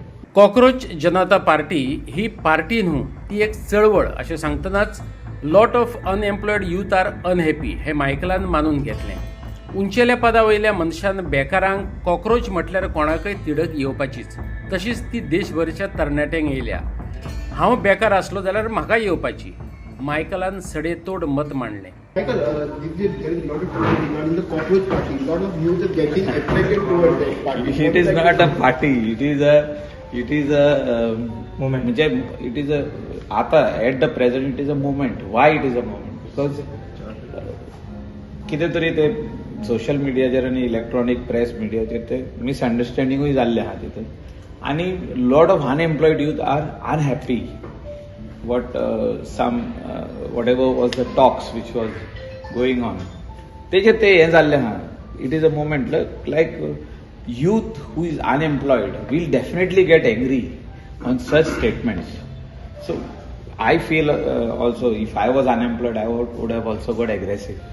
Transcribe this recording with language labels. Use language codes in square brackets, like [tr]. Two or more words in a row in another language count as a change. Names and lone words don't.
[kok] कॉक्रोच जनता पार्टी ही पार्टी न्हू ती एक चळवळ अशें सांगतनाच [en] lot of unemployed youth are unhappy [kok] हें मायकलान मानून घेतलें. उंचेल्या पदा वयल्या मनशान बेकारांक कॉक्रोच म्हटल्यार कोणाकय तिडक येवपाचीच. तशीच ती देशभरच्या तरणाट्यांक येयल्या. हांव बेकार आसलो जाल्यार म्हाका येवपाची. मायकलान सडेतोड मत मांडलें. [en] Michael, there is a lot of talk regarding the cockroach party. A lot of youth are getting attracted towards that party. It is not a party. It is a Movement. म्हणजे it is a आता at the present it is a movement. Why it is a movement? Because [kok] कितें तरी ते सोशल मिडियाचेर आनी इलेक्ट्रॉनीक प्रेस मिडियाचेर ते मिसअंडरस्टँडिंगूय जाल्ले आहा तितून आनी [en] lot of unemployed youth are unhappy what some whatever was the talks which was going on [kok] तेजे ते हे जाल्ले आहा [en] it is a moment like youth who is unemployed will definitely get angry on such statements. So I feel also if I was unemployed I would have also got aggressive.